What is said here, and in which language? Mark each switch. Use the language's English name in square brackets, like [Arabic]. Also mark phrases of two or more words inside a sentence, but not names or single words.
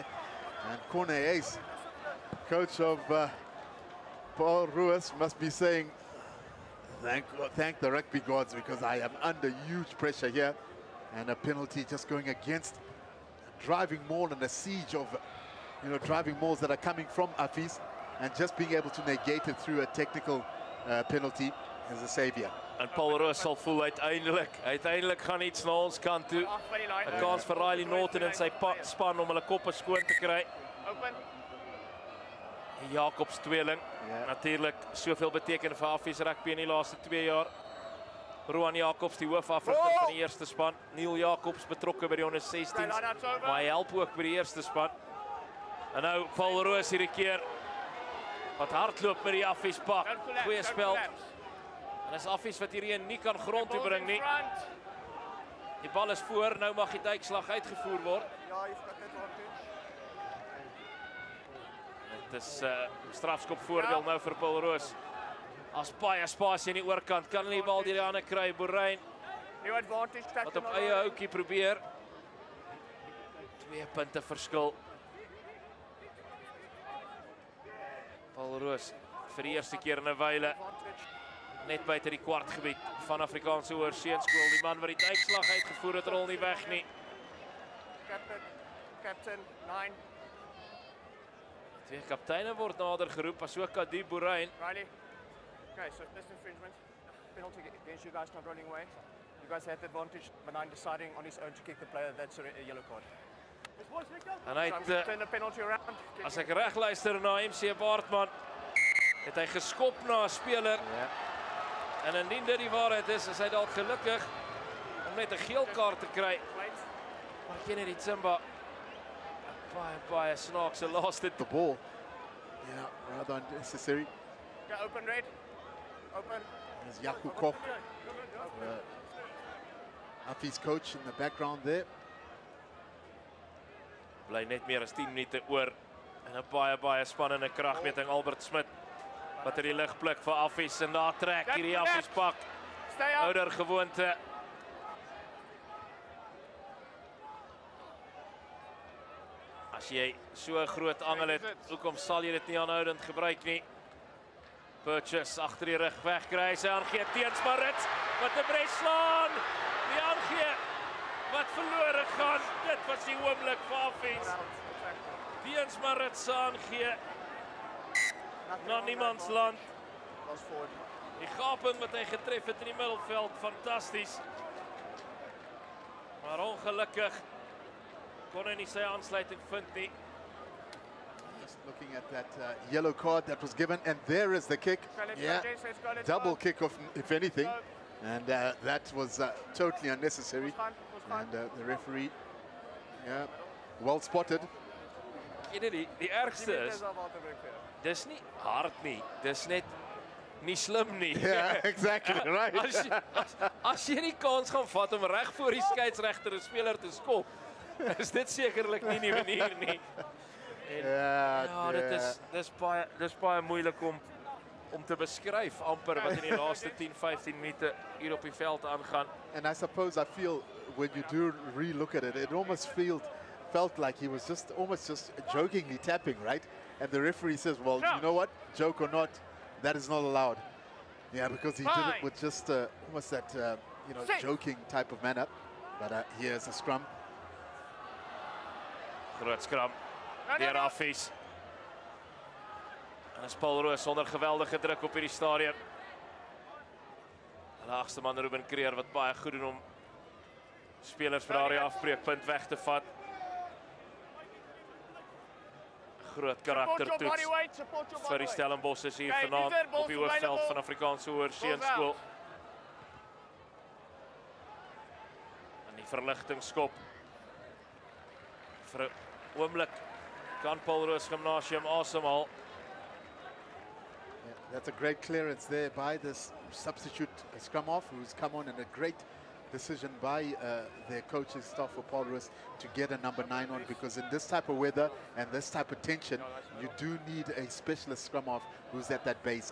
[English] And Corne Ace, coach of Paul Ruiz, must be saying, thank the rugby gods, because I am under huge pressure here. And a penalty just going against a driving maul and a siege of, driving mauls that are coming from Hafiz, and just being able to negate it through a technical penalty is a savior. [Afrikaans] En Paul Roos sal voel uiteindelik gaan iets na ons kant toe. 'n Kans vir Riley Norton en sy span om hulle koppe skoon te kry. Open. Jacobs tweeling. Natuurlik soveel beteken vir Hafiz rugby in die laaste 2 jaar. Roan Jacobs, die hoofafrigter van die eerste span. Neil Jacobs betrokke by die onder 16, maar hy help ook by die eerste span. En nou Paul Roos hierdie keer wat hardloop met die Hafiz pak. Goeie spel. En as Hafiz wat hierdie nie kan grond toe bring nie. Die bal is voor, nou mag die duikslag uitgevoer word. Ja, [English] you've got that advantage. [Afrikaans] Dit is strafskop voordeel nou vir Paul Roos. As baie spasie aan die oorkant, kan hulle die bal deur die hande kry. Boerrein [English] New advantage. [Afrikaans] wat op eie houtjie probeer. 2 punte verskil. Paul Roos vir die eerste keer in 'n wyle net buite die kwartgebied van Afrikaanse Hoërseunskool. Die man wat die uitslag uitgevoer het, rol nie weg nie. Captain 9. 2 kapteine word nader geroep, asook Kadi Boerrein. Riley. [English] Okay, so this infringement. Penalty against you guys not rolling away. You guys had the advantage, but I'm deciding on his own to kick the player. That's a yellow card. [Afrikaans] En hy [English] So I'm [Afrikaans] het, [English] going to turn the penalty around. [Afrikaans] as ek reg luister na MC Baartman, het hy geskop na 'n speler. En indien dit die waarheid is hy dalk gelukkig om net 'n geel kaart te kry. Maar Kennedy Tsimba, baie snaakse laaste. [English] The ball, rather unnecessary. Okay, open red. Open. There's Jaco Koch, Hafiz coach in the background there. [Afrikaans] Bly net meer as 10 minute oor. En 'n baie spannende kragmeting. Albert Smit wat in die lig blik vir Hafiz en daar trek hierdie Hafiz pak. [English] Stay up. [Afrikaans] Ouder gewoonte. As jy so 'n groot angel het, hoekom sal jy dit nie aanhoudend gebruik nie? Purchase agter die rug wegkry, sy aangee teens Marits wat 'n bres slaan. Die aangee wat verlore gaan. Dit was die oomblik vir Hafiz. Teens Marits aangee na niemands land. [English] Was forward. [Afrikaans] Die gaping wat hy getref het in die middelveld, fantasties. Maar ongelukkig kon hy nie sy aansluiting vind nie. [English] Just looking at that yellow card that was given, and there is the kick. Double kick off, if anything, and that was totally unnecessary. And the referee, well spotted. [Afrikaans] Die ergste is, dis nie hard nie, dis net nie slim nie. [English] Yeah, exactly, right. [Afrikaans] As jy nie kans gaan vat om reg voor die skeieregter 'n speler te skop, is dit sekerlik nie die manier nie. En, dis baie moeilik om te beskryf amper wat in die laaste 10-15 minute hier op die veld aangaan. [English] And I suppose I feel when you do re-look at it, it almost felt like he was just jokingly tapping, right? And the referee says, well, you know what, joke or not, that is not allowed. Yeah, because he did it with just almost that, joking type of manner. But here's a scrum. [Afrikaans] Groot scrum, deur Hafiz. En is Paul Roos onder geweldige druk op hierdie stadium. En die agste man Ruben Kreer wat baie goed doen om spelers vir daardie afbreekpunt weg te vat. Groot karaktertoets vir die Stellenbosch hier vanaand op die hoofveld van Afrikaanse Hoërseunskool. En die verligtingskop. Vir 'n oomblik kan Paul Roos Gimnasium asemhaal. [English] That's a great clearance there by this substitute scrum off, who's come on, and a great decision by their coaching staff for Paul Roos to get a number 9 on, because in this type of weather and this type of tension, you do need a specialist scrum off who's at that base.